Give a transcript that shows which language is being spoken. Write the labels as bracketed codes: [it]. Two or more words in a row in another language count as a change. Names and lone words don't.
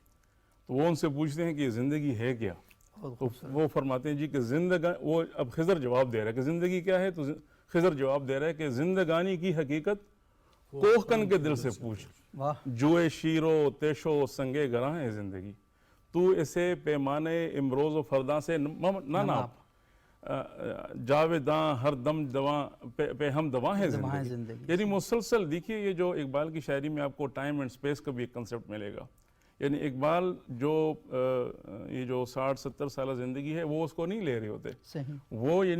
[ur] تو وہ ان سے پوچھتے ہیں کہ یہ زندگی ہے کیا؟ تو وہ فرماتے ہیں جی کہ وہ اب خضر جواب دے رہا ہے کہ زندگی کیا ہے، تو خضر جواب دے رہا ہے کہ زندگانی کی حقیقت کوہکن کے دل سے پوچھ، جوئے شیرو تیشو سنگے گراں ہے زندگی، تو اسے پیمانے امروز و فرداں سے نہ ناپ، جاویداں ہر دم دواں پہ ہم دواں ہے زندگی۔ یعنی مسلسل دیکھیے یہ جو اقبال کی شاعری میں آپ کو [en] time and space [ur] کا بھی ایک کنسیپٹ ملے گا، یعنی اقبال یہ جو 60-70 سالہ زندگی ہے وہ اس کو نہیں لے رہے ہوتے، وہ یعنی